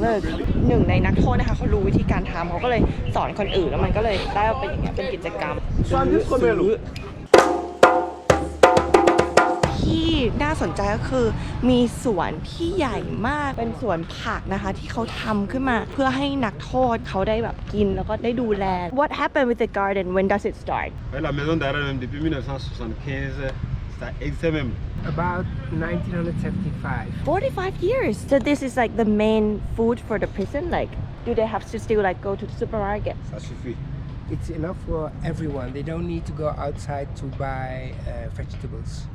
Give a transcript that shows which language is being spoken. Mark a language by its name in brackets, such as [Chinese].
[Thai] Look หนึ่งในนักโทษนะคะเขารู้วิธีการทำเขาก็เลยสอนคนอื่นแล้วมันก็เลยได้เป็นอย่างเงี้ยเป็นกิจกรรม ที่น่าสนใจก็คือมีสวนที่ใหญ่มากเป็นสวนผักนะคะที่เขาทำขึ้นมาเพื่อให้นักโทษเขาได้แบบกินแล้วก็ได้ดูแล [English] What happened with the garden? When does it start? [French] La maison d'arrêt, même depuis 1975, ça existe même. [English] About 1975. 45 years. So this is like the main food for the prison. Like, do they have to still like go to the supermarket? [French] Ça suffit. [English] It's enough for everyone. They don't need to go outside to buy vegetables.